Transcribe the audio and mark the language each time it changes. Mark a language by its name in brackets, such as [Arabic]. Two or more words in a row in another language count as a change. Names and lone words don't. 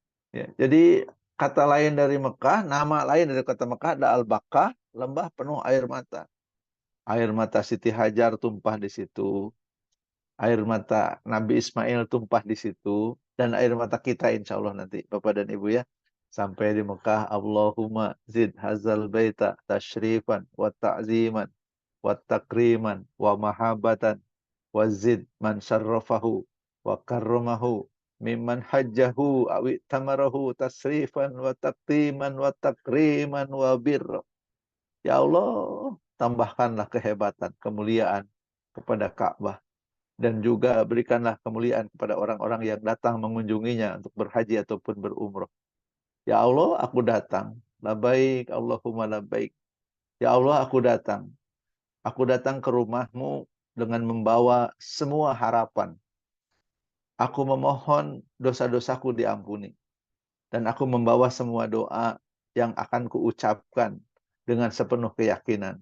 [Indonesian] Ya, jadi kata lain dari Mekah, nama lain dari kota Mekah ada Al-Baqah, lembah penuh air mata. Air mata Siti Hajar tumpah di situ. Air mata Nabi Ismail tumpah di situ. Dan air mata kita [Arabic] إن شاء الله [Indonesian] nanti, Bapak dan Ibu ya. Sampai di Mekah, [Arabic] اللهم زد هذا البيت تشريفا وتعظيما وتكريما ومهابة وزد من شرفه وكرمه ممن حجه أو اعتمره تشريفا وتعظيما وتكريما وبرا. [Indonesian] Ya Allah, tambahkanlah kehebatan, kemuliaan kepada Ka'bah. Dan juga berikanlah kemuliaan kepada orang-orang yang datang mengunjunginya untuk berhaji ataupun berumroh. Ya Allah, aku datang. [Arabic] لبيك اللهم لبيك. [Indonesian] Ya Allah, aku datang. Aku datang ke rumahmu dengan membawa semua harapan. Aku memohon dosa-dosaku diampuni. Dan aku membawa semua doa yang akan kuucapkan dengan sepenuh keyakinan.